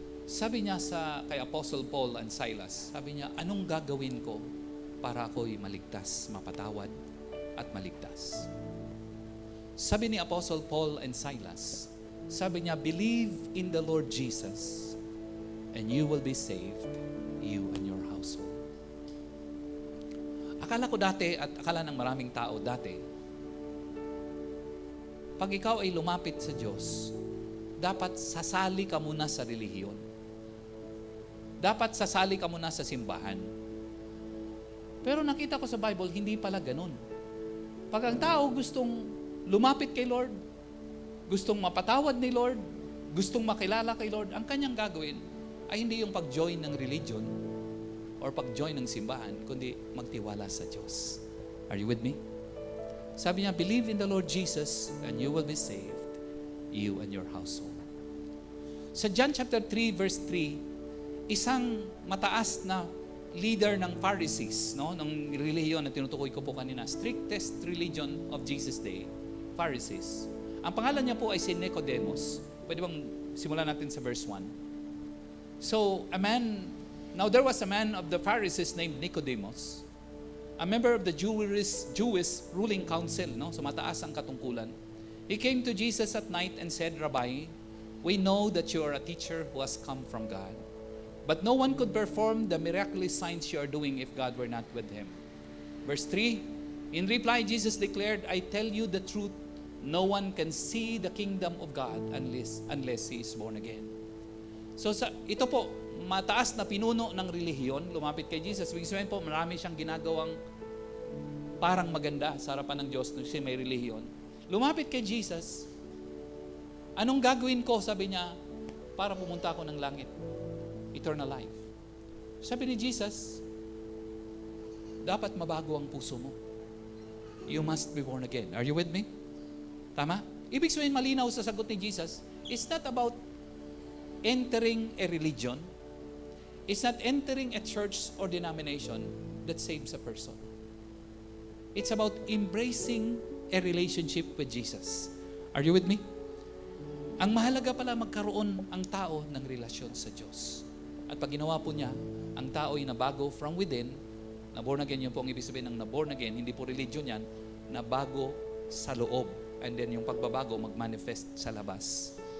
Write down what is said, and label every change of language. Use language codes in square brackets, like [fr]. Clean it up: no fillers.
[tl] Sabi niya kay Apostle Paul and Silas, sabi niya, anong gagawin ko para ako'y maligtas, mapatawad at maligtas? Sabi ni Apostle Paul and Silas, sabi niya, [en] believe in the Lord Jesus and you will be saved, you and your household. [tl] Akala ko dati at akala ng maraming tao dati, pag ikaw ay lumapit sa Diyos, dapat sasali ka muna sa relihiyon. Dapat sasali ka muna sa simbahan. Pero nakita ko sa Bible, hindi pala ganun. Pag ang tao gustong lumapit kay Lord, gustong mapatawad ni Lord, gustong makilala kay Lord, ang kanyang gagawin ay hindi yung pag-join ng religion or pag-join ng simbahan, kundi magtiwala sa Diyos. [en] Are you with me? [tl] Sabi niya, [en] believe in the Lord Jesus and you will be saved, you and your household. [tl] Sa John chapter 3 verse 3, isang mataas na leader ng Pharisees, no, ng relihiyon na tinutukoy ko po kanina, [en] strictest religion of Jesus' day, [tl] Pharisees. Ang pangalan niya po ay si Nicodemus. Pwede bang simulan natin sa verse 1? [en] So, now there was a man of the Pharisees named Nicodemus, a member of the Jewish ruling council, no? [tl] So mataas ang katungkulan. [en] He came to Jesus at night and said, Rabbi, we know that you are a teacher who has come from God. But no one could perform the miraculous signs you are doing if God were not with him. Verse 3, in reply, Jesus declared, I tell you the truth, no one can see the kingdom of God unless he is born again. [tl] So ito po, mataas na pinuno ng relihiyon, lumapit kay Jesus. Ibig sabihin po, marami siyang ginagawang parang maganda sa harapan ng Diyos kasi may relihiyon. Lumapit kay Jesus, anong gagawin ko, sabi niya, para pumunta ako ng langit? Eternal life. Sabi ni Jesus, dapat mabago ang puso mo. [en] You must be born again. Are you with me? [tl] Tama? Ibig sabihin, malinaw sa sagot ni Jesus, [en] it's not about entering a religion. It's not entering a church or denomination that saves a person. It's about embracing a relationship with Jesus. Are you with me? [tl] Ang mahalaga pala magkaroon ang tao ng relasyon sa Diyos. At pag ginawa po niya, ang tao ay nabago from within, na born again, yun po ang ibig sabihin ng na born again, hindi po religion yan, nabago sa loob. And then yung pagbabago mag-manifest sa labas.